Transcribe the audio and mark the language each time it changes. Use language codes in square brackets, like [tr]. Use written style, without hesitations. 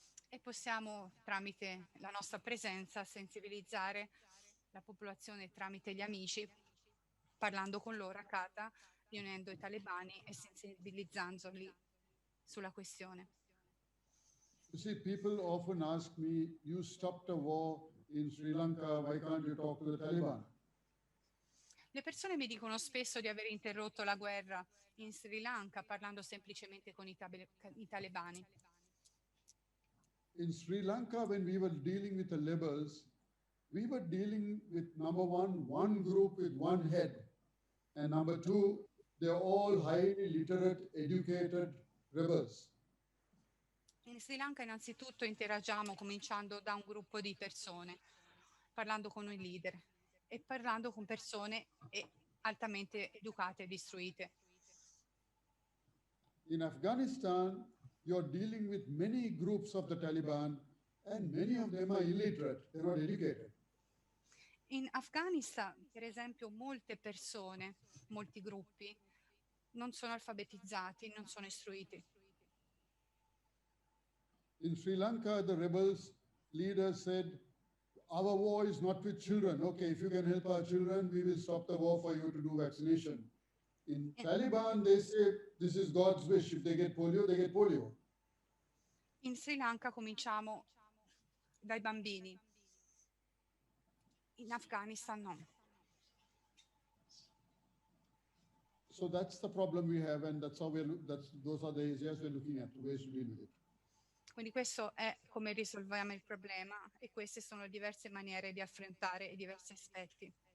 [it] E possiamo, tramite la nostra presenza, sensibilizzare la popolazione tramite gli amici, parlando con loro a Qatar, riunendo i talebani e sensibilizzandoli sulla questione. [en] You see, people often ask me, you stopped a war in Sri Lanka, why can't you talk to the Taliban? [it] Le persone mi dicono spesso di aver interrotto la guerra in Sri Lanka parlando semplicemente con i talebani. [en] In Sri Lanka, when we were dealing with the rebels, we were dealing with, number one group with one head, and number two, they're all highly literate, educated rebels. [it] In Sri Lanka innanzitutto interagiamo cominciando da un gruppo di persone, parlando con i leader e parlando con persone altamente educate e istruite. [en] In Afghanistan, you're dealing with many groups of the Taliban, and many of them are illiterate, they're not educated. [it] In Afghanistan, per esempio, molte persone, molti gruppi, non sono alfabetizzati, non sono istruiti. [en] In Sri Lanka, the rebels leader said, our war is not with children. Okay, if you can help our children, we will stop the war for you to do vaccination. In Taliban, they say, this is God's wish. If they get polio, they get polio. [it] In Sri Lanka cominciamo dai bambini. In Afghanistan no. [en] So that's the problem we have, and that's how those are the areas we're looking at, ways to deal with it. [it] Quindi questo è come risolviamo il problema e queste sono diverse maniere di affrontare i diversi aspetti.